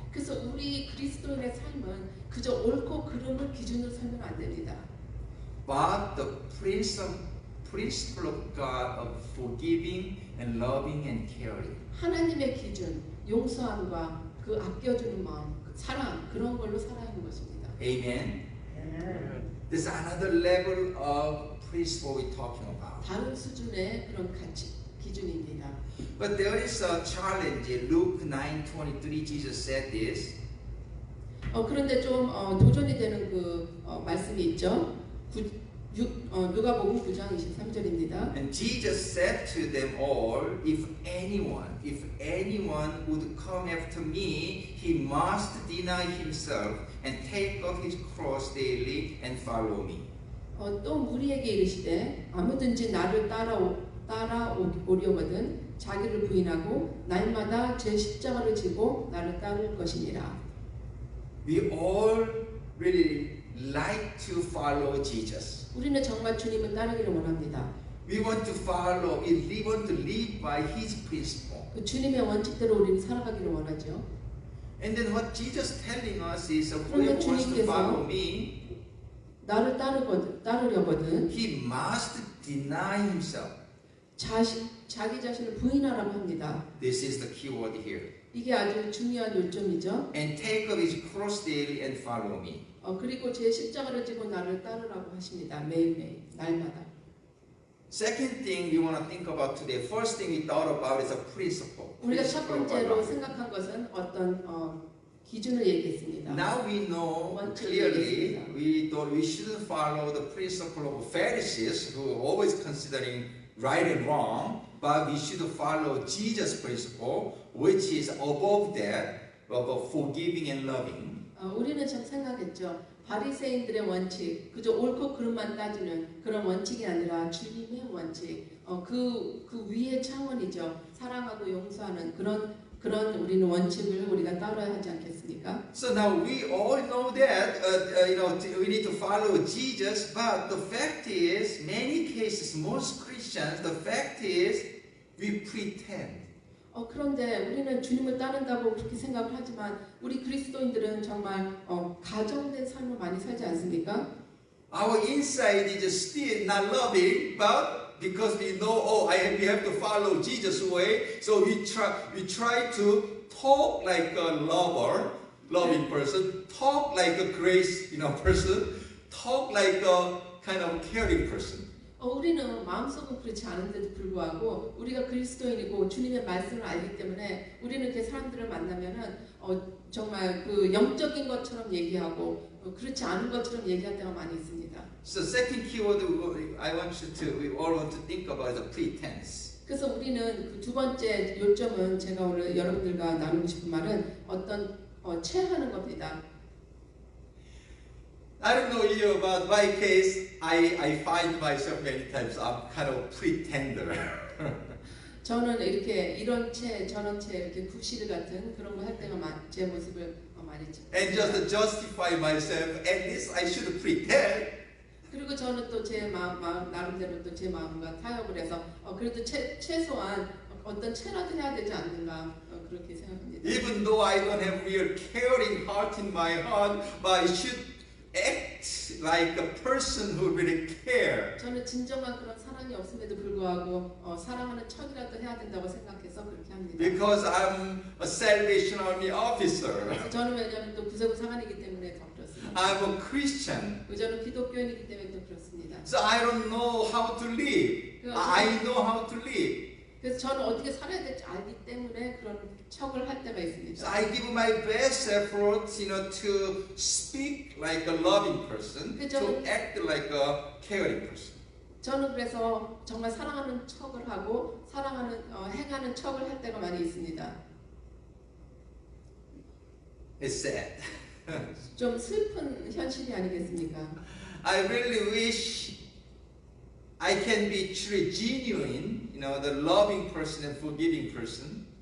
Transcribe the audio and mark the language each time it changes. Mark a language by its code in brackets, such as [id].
[ko] 그래서 우리 그리스도인의 삶은 그저 옳고 그름을 기준으로 살면 안 됩니다. [en] But the principle of God of forgiving and loving and caring. [ko] 하나님의 기준, 용서함과 그 아껴주는 마음, 그 사랑 그런 걸로 살아야 하는 것입니다. [en] Amen. There's another level of principle we're talking about. [ko] 다른 수준의 그런 가치, 기준입니다. [en] But there is a challenge. Luke 9:23, Jesus said this. [ko] 그런데 좀 도전이 되는 그 말씀이 있죠. 누가복음 9장 23절입니다. [en] And Jesus said to them all, if anyone would come after me, he must deny himself and take up his cross daily and follow me. [ko] 또 무리에게 이르시되 아무든지 나를 따라오려거든 자기를 부인하고 날마다 제 십자가를 지고 나를 따를 것이니라. [en] We all really like to follow Jesus. [ko] 우리는 정말 주님을 따르기를 원합니다. [en] We want to follow, we want to live by His principle. [ko] 그 주님의 원칙대로 우리는 살아가기를 원하죠. [en] And then what Jesus telling us is, [ko] 그런데 [en] whoever wants to [ko] 주님께서 [en] follow me, [ko] 나를 따르려거든 [en] he must deny himself. [ko] 자기 자신을 부인하라고 합니다. [en] This is the key word here. [ko] 이게 아주 중요한 요점이죠. [en] And take up his cross daily and follow me. [ko] 그리고 제 십자가를 지고 나를 따르라고 하십니다. 매일매일, 날마다. [en] Second thing we want to think about today, first thing we thought about is a principle. [ko] 우리가 첫 [en] Principle of [ko] 번째로 [en] life. [ko] 생각한 것은 어떤 기준을 얘기했습니다. [en] Now we know clearly we shouldn't follow the principle of Pharisees who are always considering right and wrong, but we should follow Jesus' principle, which is above that of forgiving and loving. [ko] 우리는 참 생각했죠. 바리새인들의 원칙, 그저 옳고 그름만 따지는 그런 원칙이 아니라 주님의 원칙, 그 위의 차원이죠. 사랑하고 용서하는 그런 우리는 원칙을 우리가 따라야 하지 않겠습니까? [en] So now we all know that we need to follow Jesus, but the fact is, many cases, most Christians, the fact is, we pretend. [ko] 그런데 우리는 주님을 따른다고 그렇게 생각을 하지만 우리 그리스도인들은 정말 가정된 삶을 많이 살지 않습니까? [en] Our inside is still not loving, but because we know, we have to follow Jesus' way, so we try to talk like a loving person, talk like a grace, person, talk like a kind of caring person. [ko] 우리는 마음속은 그렇지 않은데도 불구하고 우리가 그리스도인이고 주님의 말씀을 알기 때문에 우리는 이렇게 사람들을 만나면은 정말 그 영적인 것처럼 얘기하고 그렇지 않은 것처럼 얘기할 때가 많이 있습니다. [en] So second keyword we all want to think about is the pretense. [ko] 그래서 우리는 그 두 번째 요점은 제가 오늘 여러분들과 나누고 싶은 말은 어떤 체하는 겁니다. [en] I don't know you, but my case, I find myself many times I'm kind of pretender. [ko] 저는 이렇게 이런 채 저런 채 이렇게 구실 같은 그런 거 할 때가 제 모습을 많이 찍고. [en] And just to justify myself, at least I should pretend. [ko] 그리고 저는 또 제 마음 나름대로 또 제 마음과 타협을 해서 그래도 최소한 어떤 채라도 해야 되지 않는가 그렇게 생각합니다. [en] Even though I don't have real caring heart in my heart, but I should act like a person who really care. [ko] 저는 진정한 그런 사랑이 없음에도 불구하고 사랑하는 척이라도 해야 된다고 생각해서 그렇게 합니다. [en] Because I'm a Salvation Army officer. [ko] 저는 왜냐하면 또 구세군 사관이기 때문에 더 그렇습니다. [en] I'm a Christian. [ko] 저는 기독교인이기 때문에 또 그렇습니다. [en] So I don't know how to live. I know how to live. [ko] 그래서 저는 어떻게 살아야 될지 알기 때문에 그런 척을 할 때가 [en] So [ko] 있습니다. [en] I give my best effort, to speak like a loving person, to act like a caring person. [ko] 저는 그래서 정말 사랑하는 척을 하고 행하는 척을 할 때가 많이 있습니다. [en] It's sad. [ko] 좀 슬픈 현실이 아니겠습니까? [en] I really wish I can be truly genuine, the loving person and forgiving person.